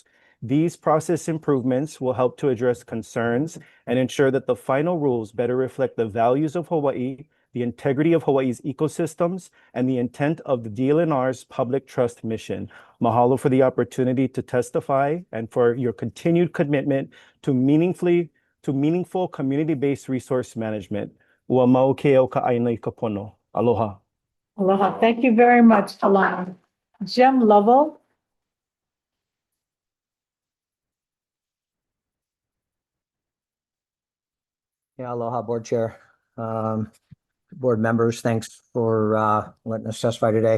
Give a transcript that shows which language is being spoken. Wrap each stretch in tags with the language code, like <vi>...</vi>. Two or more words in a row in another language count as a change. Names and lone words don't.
<en>These process improvements will help to address concerns and ensure that the final rules better reflect the values of Hawaii, the integrity of Hawaii's ecosystems, and the intent of the DLNR's public trust mission. Mahalo for the opportunity to testify and for your continued commitment to meaningful community-based resource management.</en> <haw>Ua mau ke au ka aina I ka pono.</haw> <en>Aloha. Aloha. Thank you very much, Alana. Jim Lovell. Yeah, aloha, board chair. Board members, thanks for letting us testify today.</en>